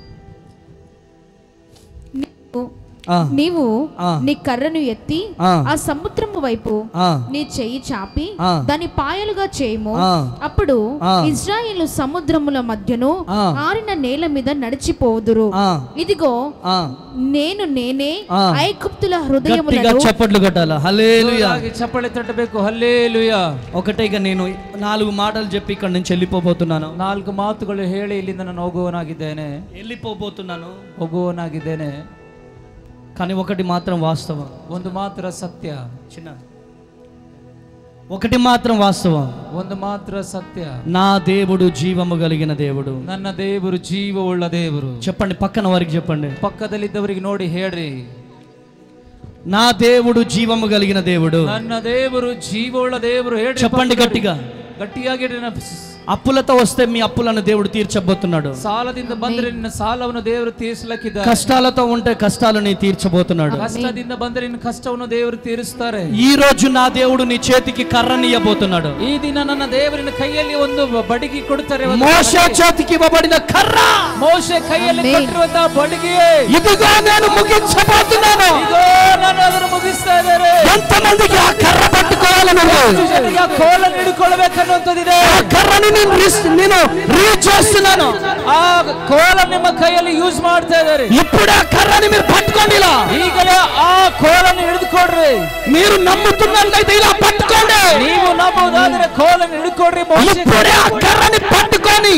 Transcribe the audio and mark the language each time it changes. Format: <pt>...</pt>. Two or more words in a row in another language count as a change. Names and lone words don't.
<te>నీవు నీ కర్రను ఎత్తి ఆ సముద్రము వైపు నీ చెయ్యి చాపి దాని పాయలుగా చేయము. అప్పుడు ఇశ్రాయేలు సముద్రముల మధ్యను ఆరిన నేల మీద నడిచిపోదురు. ఇదిగో నేనే ఐగుప్తుల హృదయములను. చప్పట్లు కొట్టాలా? హల్లెలూయా. చప్పట్లు తట్టಬೇಕು. హల్లెలూయా. ఒకటేగా నేను 4 మాటలు చెప్పి ఇక్కడ నుంచి వెళ్ళిపోబోతున్నాను.</te> <kn>4 ಮಾತುಗಳು ಹೇಳಿ ಇಲ್ಲಿಂದ ನಾನು ಹೋಗುವನಾಗಿದ್ದೇನೆ.</kn> <te>కానీ ఒకటి మాత్రం వాస్తవం,</te> <kn>ಒಂದು ಮಾತ್ರ ಸತ್ಯ.</kn> <te>చిన్న ఒకటి మాత్రం వాస్తవం,</te> <kn>ಒಂದು ಮಾತ್ರ ಸತ್ಯ.</kn> <te>నా దేవుడు జీవము కలిగిన దేవుడు.</te> <kn>ನನ್ನ ದೇವರು ಜೀವವುಳ್ಳ ದೇವರು.</kn> <te>చెప్పండి, పక్కన వారికి చెప్పండి,</te> <kn>ಪಕ್ಕದಲ್ಲಿದ್ದವರಿಗೆ ನೋಡಿ ಹೇಳ್ರಿ,</kn> <te>నా దేవుడు జీవము కలిగిన దేవుడు.</te> <kn>ನನ್ನ ದೇವರು ಜೀವವುಳ್ಳ ದೇವರು. ಹೇಳ್ರಿ,</kn> <te>చెప్పండి గట్టిగా.</te> <kn>ಗಟ್ಟಿಯಾಗಿ.</kn> <te>అప్పులతో వస్తే మీ అప్పులను దేవుడు తీర్చబోతున్నాడు.</te> <kn>ಸಾಲದಿಂದ ಬಂದರೆ ನಿನ್ನ ಸಾಲವನ್ನು ದೇವರು ತೀರಿಸಲಿಕ್ಕಿದ್ದಾರೆ.</kn> <te>కష్టాలతో ఉంటే కష్టాలని తీర్చబోతున్నాడు.</te> <kn>ಕಷ್ಟದಿಂದ ಬಂದರೆ ನಿನ್ನ ಕಷ್ಟವನ್ನು ದೇವರು ತೀರಿಸುತ್ತಾರೆ.</kn> <te>ఈ రోజు నా దేవుడు నీ చేతికి కర్రని ఇవ్వబోతున్నాడు.</te> <kn>ಈ ದಿನ ನನ್ನ ದೇವರಿನ ಕೈಯಲ್ಲಿ ಒಂದು ಬಡಿಗೆ ಕೊಡುತ್ತಾರೆ.</kn> <te>మోషే చేతికి ఇవ్వబడిన కర్ర,</te> <kn>ಮೋಶೆ ಕೈಯಲ್ಲಿ ಕೊಟ್ಟಿರುವಂತಹ ಬಡಿಗೆ,</kn> <te>ఇదిగో నేను ముగించబోతున్నాను.</te> <kn>ఇదిగో ನಾನು ಅದನ್ನು ಮುಗಿಸ್ತಾ ಇದ್ದೇನೆ.</kn> <te>ఎంతమందికి ఆ కర్ర పట్టుకోవాలని ఉంది?</te> <kn>ಆ ಕೋಲನ್ನು ಹಿಡಿಕೊಳ್ಳಬೇಕನ್ನುವಂಥದ್ದಿದೆ.</kn> <te>ఆ కర్రని నేను రీచ్ చేస్తున్నాను.</te> <kn>ಆ ಕೋಲ ನಿಮ್ಮ ಕೈಯಲ್ಲಿ ಯೂಸ್ ಮಾಡ್ತಾ ಇದ್ದಾರೆ.</kn> <te>ఇప్పుడు ఆ కర్రని మీరు పట్టుకోండి. ఇలా</te> <kn>ಈಗಲೇ ಆ ಕೋಲನ್ನು ಹಿಡಿದುಕೊಡ್ರಿ.</kn> <te>మీరు నమ్ముతున్నట్లయితే ఇలా పట్టుకోండి.</te> <kn>ನೀವು ನಂಬುವುದಾದ್ರೆ ಕೋಲನ್ನು ಹಿಡಿದುಕೊಡ್ರಿ.</kn> <te>ఇప్పుడే ఆ కర్రని పట్టుకొని</te>